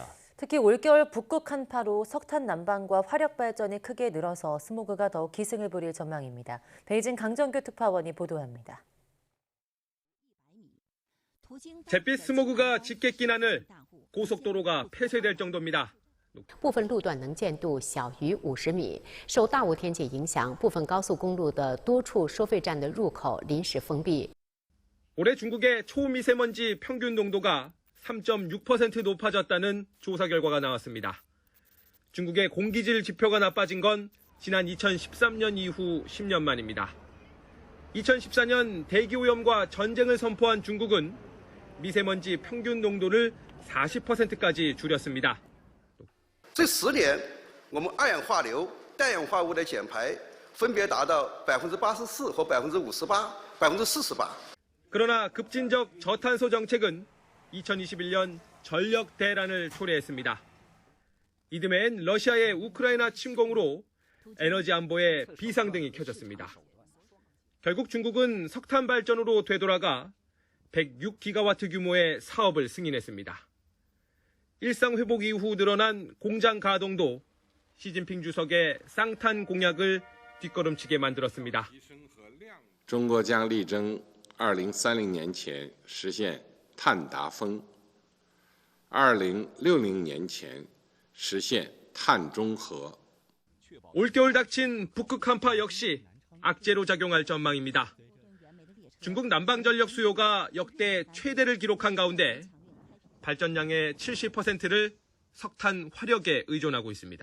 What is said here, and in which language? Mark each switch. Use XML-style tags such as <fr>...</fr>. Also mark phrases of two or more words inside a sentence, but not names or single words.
<ko>특히 올겨울 북극 한파로 석탄 난방과 화력 발전이 크게 늘어서 스모그가 더욱 기승을 부릴 전망입니다. 베이징 강정규 특파원이 보도합니다. 잿빛 스모그가 짙게 낀 하늘, 고속도로가 폐쇄될 정도입니다.</ko> <zh>部分路段能见度小于50米。受大雾天气影响，部分高速公路的多处收费站的入口临时封闭。</zh> <ko>올해 중국의 초미세먼지 평균 농도가 3.6% 높아졌다는 조사 결과가 나왔습니다. 중국의 공기질 지표가 나빠진 건 지난 2013년 이후 10년 만입니다. 2014년 대기오염과 전쟁을 선포한 중국은 미세먼지 평균 농도를 40%까지 줄였습니다.</ko> <zh>这10年，我们二氧化硫、氮氧化物的减排分别达到84%和58%、48%。</zh> <ko>그러나 급진적 저탄소 정책은 2021년 전력 대란을 초래했습니다. 이듬해엔 러시아의 우크라이나 침공으로 에너지 안보에 비상등이 켜졌습니다. 결국 중국은 석탄 발전으로 되돌아가 106기가와트 규모의 사업을 승인했습니다. 일상 회복 이후 늘어난 공장 가동도 시진핑 주석의 쌍탄 공약을 뒷걸음치게 만들었습니다.</ko> <zh>中国将力争2030年前实现碳达峰，2060年前实现碳中和。</zh> <ko>올겨울 닥친 북극 한파 역시 악재로 작용할 전망입니다. 중국 난방 전력 수요가 역대 최대를 기록한 가운데 발전량의 70%를 석탄 화력에 의존하고 있습니다.</ko>